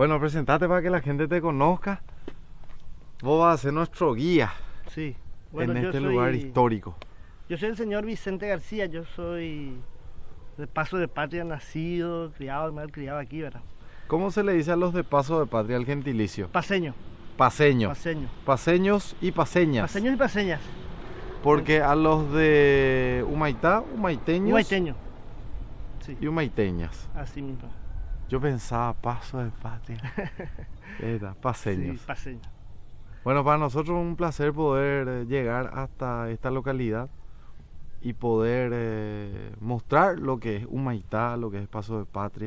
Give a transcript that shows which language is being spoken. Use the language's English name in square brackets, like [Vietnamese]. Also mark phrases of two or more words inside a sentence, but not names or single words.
[Spanish] Bueno, presentate para que la gente te conozca. Vos vas a ser nuestro guía, sí. Bueno, en este lugar histórico. Yo soy el señor Vicente García, yo soy de Paso de Patria, nacido, criado, malcriado aquí, ¿verdad? ¿Cómo se le dice a los de Paso de Patria el gentilicio? Paseño. Paseño. Paseño. Paseños y paseñas. Paseños y paseñas. Porque a los de Humaitá, humaiteños. Humaiteño. Sí. Y humaiteñas. Así mismo. Yo pensaba Paso de Patria. Era paseños. Sí, paseño. Bueno, para nosotros es un placer poder llegar hasta esta localidad y poder mostrar lo que es Humaitá, lo que es Paso de Patria.